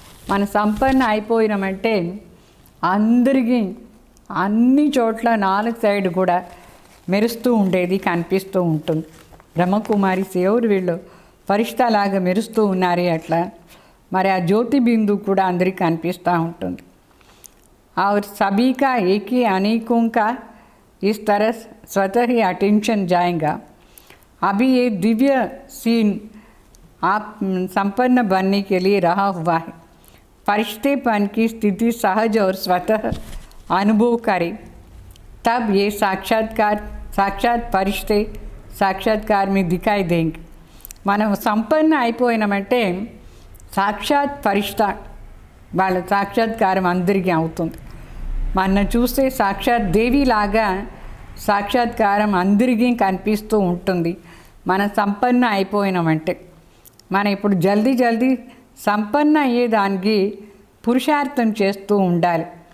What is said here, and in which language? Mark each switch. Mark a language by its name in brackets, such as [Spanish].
[Telugu] మన సంపన్న అయిపోయినామంటే అందరికీ అన్ని చోట్ల 4 సైడ్ కూడా మెరుస్తూ ఉండేది కనిపిస్తూ ఉంటుంది. బ్రహ్మకుమారి ఎవరు వీళ్ళు ఫరిష్తాలాగా మెరుస్తూ ఉన్నారే అట్లా. మరి ఆ జ్యోతి బిందు కూడా అందరికీ కనిపిస్తూ ఉంటుంది. [Hindi] और सभी का एक ही अनेकों का इस तरह स्वतः ही अटेंशन जाएगा. अभी ये दिव्य सीन आप संपन्न बनने के लिए रहा हुआ है. फरिश्तेपन की स्थिति सहज और स्वतः अनुभव करें, तब ये साक्षात फरिश्ते साक्षात्कार में दिखाई देंगे. [Telugu] మనం సంపన్న అయిపోయినామంటే సాక్షాత్ ఫరిష్తా వాళ్ళ సాక్షాత్కారం అందరికీ అవుతుంది. మన చూస్తే సాక్షాత్ దేవిలాగా సాక్షాత్కారం అందరికీ కనిపిస్తూ ఉంటుంది. మన సంపన్న అయిపోయినామంటే మనం ఇప్పుడు జల్దీ సంపన్న అయ్యేదానికి పురుషార్థం చేస్తూ ఉండాలి.